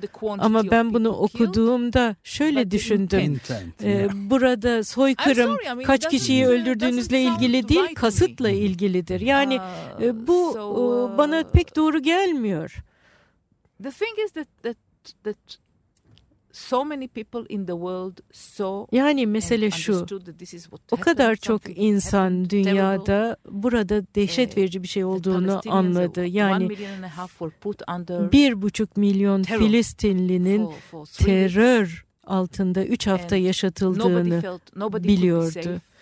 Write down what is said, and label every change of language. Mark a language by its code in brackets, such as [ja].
[tr] Ama ben bunu okuduğumda şöyle düşündüm. Burada soykırım kaç kişiyi öldürdüğünüzle ilgili değil, kasıtla ilgilidir. Yani bu bana pek doğru gelmiyor. [en] The thing is that so many people in the world saw. [tr] Yani mesele şu. O kadar çok insan dünyada burada dehşet verici bir şey olduğunu anladı. Yani 1,5 milyon Filistinlinin terör altında 3 hafta yaşatıldığını biliyordu.